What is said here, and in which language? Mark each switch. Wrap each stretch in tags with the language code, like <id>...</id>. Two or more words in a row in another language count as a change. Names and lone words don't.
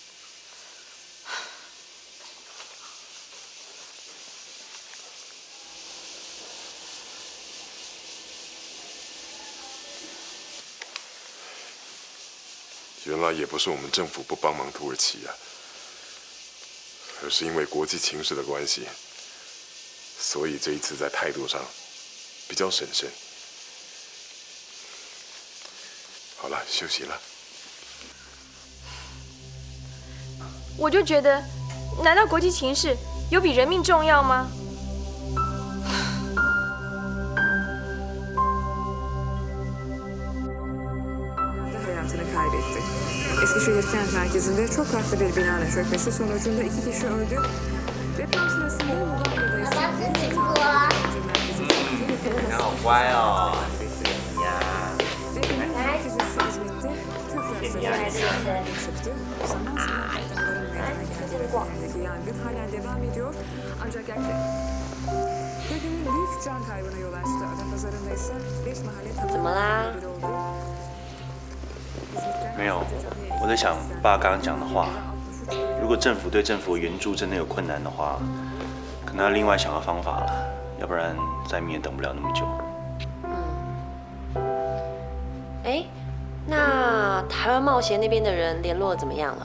<zh>原来也不是我们政府不帮忙土耳其啊，而是因为国际情势的关系，所以这一次在态度上比较审慎。好了，休息了。我就觉得，难道国际情势有比人命重要吗？</zh> <tr>hayatını kaybetti. Eskişehir kent merkezinde çok katlı bir binanın çökmesi sonucunda 2 kişi öldü. Deprem sırasında Mudanya'da</tr> <zh>你好乖哦。</zh> <tr>yangın halen devam ediyor. Ancak dedenin büyük can kaybına yol açtı. Adapazarı'nda ise 5 mahalle tamamlandı.</tr> <zh>没有，我在想爸刚刚讲的话，如果政府对政府援助真的有困难的话，可能要另外想个方法了，要不然灾民也等不了那么久。哎，那台湾贸协那边的人联络怎么样了？</zh>